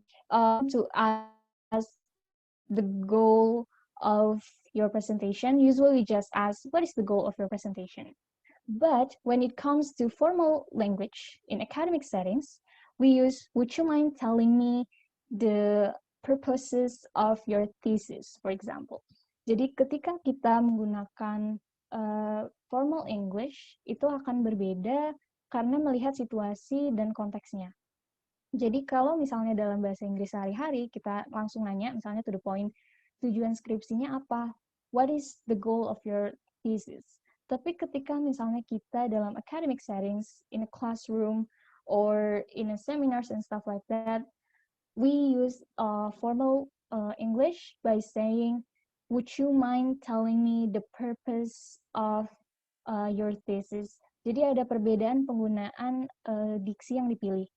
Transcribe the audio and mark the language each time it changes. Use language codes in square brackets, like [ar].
[en] To ask the goal of your presentation, usually just ask, what is the goal of your presentation? But when it comes to formal language in academic settings, we use, would you mind telling me the purposes of your thesis, for example. [id] Jadi ketika kita menggunakan formal English, itu akan berbeda karena melihat situasi dan konteksnya. Jadi kalau misalnya dalam bahasa Inggris sehari-hari, kita langsung nanya, misalnya to the point, tujuan skripsinya apa? [en] What is the goal of your thesis? [id] Tapi ketika misalnya kita dalam [en] academic settings, in a classroom, or in a seminars and stuff like that, we use formal English by saying, would you mind telling me the purpose of your thesis? [id] Jadi ada perbedaan penggunaan diksi yang dipilih.